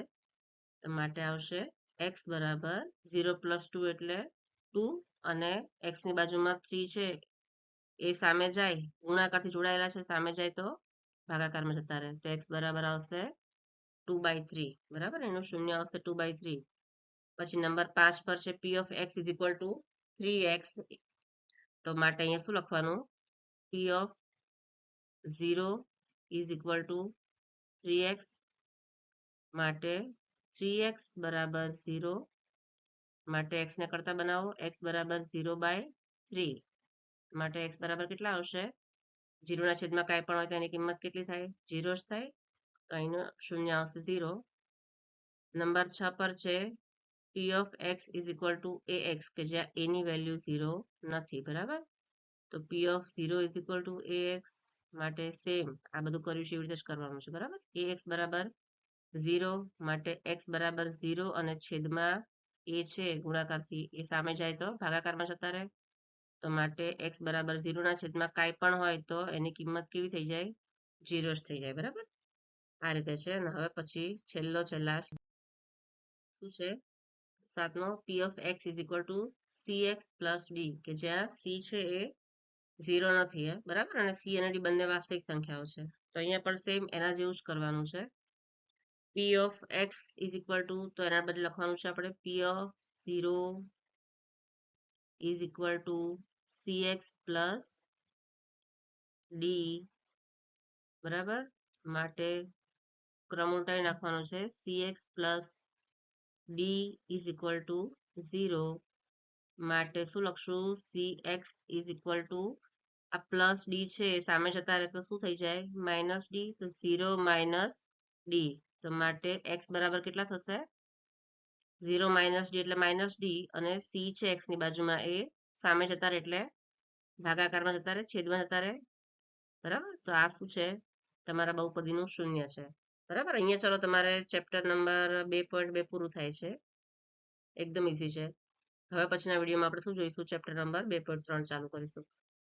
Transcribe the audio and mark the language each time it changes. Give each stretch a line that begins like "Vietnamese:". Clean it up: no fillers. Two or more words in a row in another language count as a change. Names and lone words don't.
Gujarati: તો માટે આવશે x બરાબર 0 + 2 એટલે 2, અને x ની બાજુમાં 3 છે એ સામે જાય, ગુણાકારથી જોડાયેલા છે, સામે જાય તો ભાગાકારમાં જતા રહે. તો x બરાબર આવશે 2/3, બરાબર. એનું શૂન્ય આવશે 2/3. પછી નંબર 5 પર છે
English: p of x is equal to 3x.
Gujarati: તો માટે અહીંયા શું લખવાનું,
English: p of 0 is equal to 3x.
Gujarati: માટે 3x બરાબર 0. માટે x ને કરતા બનાવો, x બરાબર 0/3. માટે x બરાબર કેટલા આવશે, 0 ના છેદમાં કાંઈ પણ હોય તો એની કિંમત કેટલી થાય, 0 જ થાય. તો અહીંનું શૂન્ય આવશે 0. નંબર 6 પર છે
English: p of x is equal to ax,
Gujarati: કે જ્યાં a ની વેલ્યુ 0 નથી, બરાબર.
English: તો p of 0 is equal to ax.
Gujarati: માટે સેમ આ બધું કર્યું છે એવી રીતે જ કરવાનું છે, બરાબર. ax બરાબર 0, માટે x બરાબર 0 અને છેદમાં a છે ગુણાકારથી એ સામે જાય તો ભાગાકારમાં જતા રહે. તો માટે x બરાબર 0 ના છેદમાં કાંઈ પણ હોય તો એની કિંમત કેવી થઈ જાય, 0 જ થઈ જાય, બરાબર. આ રીતે છે. અને હવે પછી છેલ્લા શું છે, 7મો,
English: p of x is equal to cx plus d,
Gujarati: કે જ્યાં c છે એ 0 નથી, બરાબર, અને c અને d બંને વાસ્તવિક સંખ્યાઓ છે. તો અહીંયા પણ સેમ એના જેવું જ કરવાનું છે.
English: p of x is equal to,
Gujarati: તો એના બદલે લખવાનું છે આપણે
English: p of 0 is equal to cx plus d, બરાબર.
Gujarati: માટે ક્રમ ઉલટાવી નાખવાનો છે,
English: cx plus d is equal to 0.
Gujarati: માટે શું લખશું,
English: cx is equal to
Gujarati: આ
English: plus d
Gujarati: છે સામે જતા રહે તો શું થઈ જાય, -d. તો 0 - d તો માટે x બરાબર કેટલા થશે 0
English: minus d
Gujarati: એટલે
English: minus d
Gujarati: અને સી છે x ની બાજુમાં એ સામે જતા રહે એટલે ભાગાકારમાં જતા રહે છેદમાં જતા રહે બરાબર તો આ શું છે તમારા બહુપદીનું શૂન્ય છે બરાબર અહીંયા ચલો તમારે
English: chapter number
Gujarati: 2.2 પૂરું થાય છે એકદમ ઈઝી છે હવે પછીના વિડીયોમાં આપણે શું જોઈશું
English: chapter number
Gujarati: 2.3 ચાલુ કરીશું